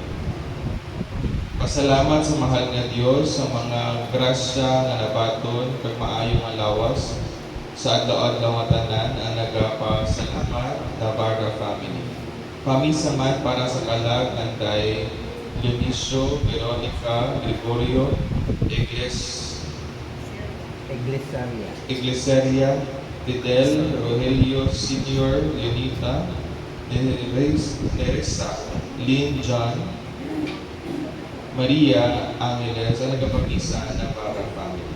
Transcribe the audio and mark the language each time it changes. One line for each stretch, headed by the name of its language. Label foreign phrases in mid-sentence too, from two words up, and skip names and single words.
Hiligaynon: Pasalamat sa mahal nga Dios sa mga grasya nga nabaton kag maayong nga lawas sa adlaw-adlaw nga tanan ang nagapasalamat Navarra family. Pamisa man para sa kalag nanday Dionisio, Veronica, Gregorio, Iglesaria, Fidel, Rogelio Senior, Leonita, Teresa, Lynn, John, Maria Angeles, ang nagapamisa Navarra family.